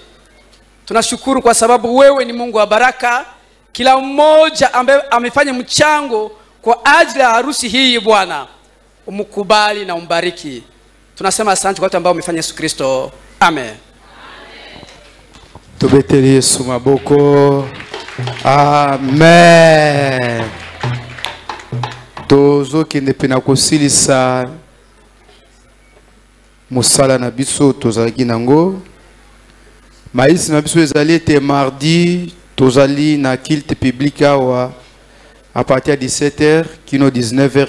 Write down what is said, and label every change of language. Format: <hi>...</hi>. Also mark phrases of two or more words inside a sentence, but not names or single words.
<sw>Tunashukuru kwa sababu wewe ni Mungu wa baraka. Kila mmoja ambaye amefanya mchango kwa ajili ya harusi hii Bwana, umkubali na umbariki. Tunasema asante kwa watu ambao wamefanya Yesu Kristo. Amen.</sw> <ln>Tubeteli Yesu maboko. Amen. Tozo kende pena kosilisa musala na biso tozalaki nango. Maïs na biso ezali ete mardi tozali na</ln> <fr>culte public</fr> <ln>awa</ln> <fr>à partir de 17h</fr> <ln>kino 19h.</ln>